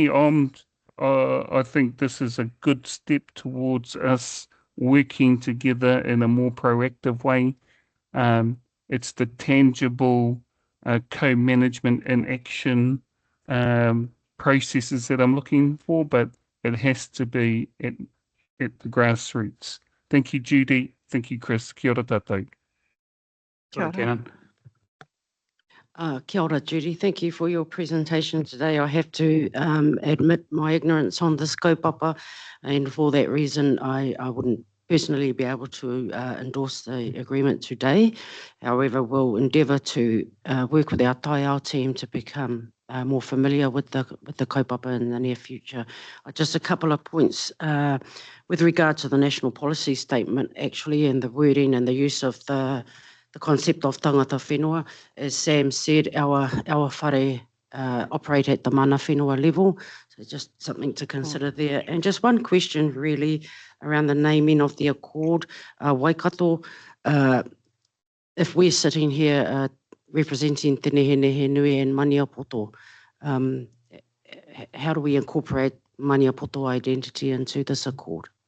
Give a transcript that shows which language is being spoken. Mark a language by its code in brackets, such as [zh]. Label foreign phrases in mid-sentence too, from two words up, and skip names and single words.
[en] I think this is a good step towards us working together in a more proactive way. It's the tangible co-management and action processes that I'm looking for, but it has to be at the grassroots. Thank you, Judy. Thank you, [mi] Chris. Kia ora tātou. Kia ora. Kia ora, Judy. [en] Thank you for your presentation today. I have to admit my ignorance on this kaupapa, and for that reason, I wouldn't personally be able to endorse the agreement today. However, we'll endeavour to work with our taiao team to become more familiar with the kaupapa in the near future. Just a couple of points with regard to the national policy statement, actually, and the wording and the use of the concept of [mi] tangata whenua. [en] As Sam said, our whare operate at the [mi] mana whenua [en] level, so just something to consider there. And just one question really around the naming of the accord. Waikato, if we're sitting here representing Te Nehenehenui and Maniapoto, how do we incorporate Maniapoto identity into this accord?